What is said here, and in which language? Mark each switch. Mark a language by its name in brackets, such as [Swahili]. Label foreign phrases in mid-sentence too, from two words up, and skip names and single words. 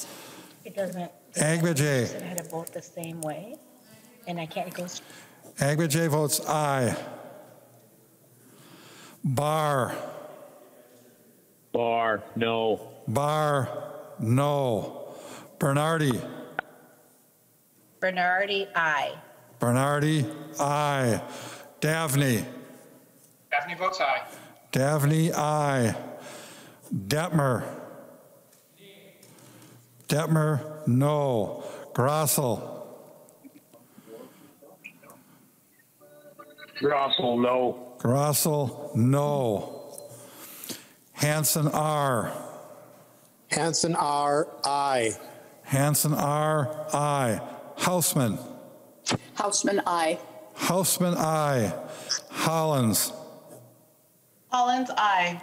[English] It doesn't. Agbajay. I had to vote the same way, and I can't go. Agbajay votes aye. Barr. Barr, no. Barr, no. Bernardi. Bernardi, aye. Bernardi, aye. Davney. Daphne votes aye. Davney, aye. Detmer. Detmer, no. Grossel. Grossel, no. Grossel, no. Hanson, R. Hanson R, aye. Hanson, R, aye. Hausman. Hausman, aye. Hausman, aye. Hollins. Hollins, aye.